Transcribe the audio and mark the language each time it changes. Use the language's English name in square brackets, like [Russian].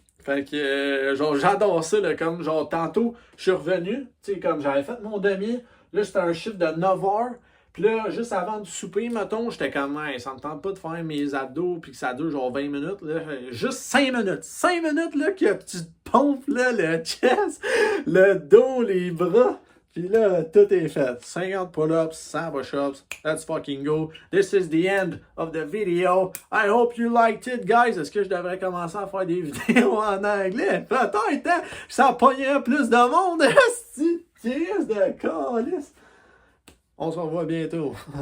[French] Fait que, genre, j'adore ça, là, comme, genre, tantôt, je suis revenu, tu sais, comme, j'avais fait mon demi, là, c'était un chiffre de 9 heures, puis là, juste avant de souper, mettons, j'étais comme, hey, ça me tente pas de faire mes abdos, puis que ça dure, genre, 20 minutes, là, juste 5 minutes, là, que tu te pompes, là, le chest, le dos, les bras. Puis là, tout est fait. 50 pull-ups, 100 push-ups. [English] Let's fucking go. This is the end of the video. I hope you liked it, guys. [French] Est-ce que je devrais commencer à faire des vidéos en anglais? Peut-être, hein? Ça pognerait plus de monde. Esti, crise de calice. On se revoit bientôt.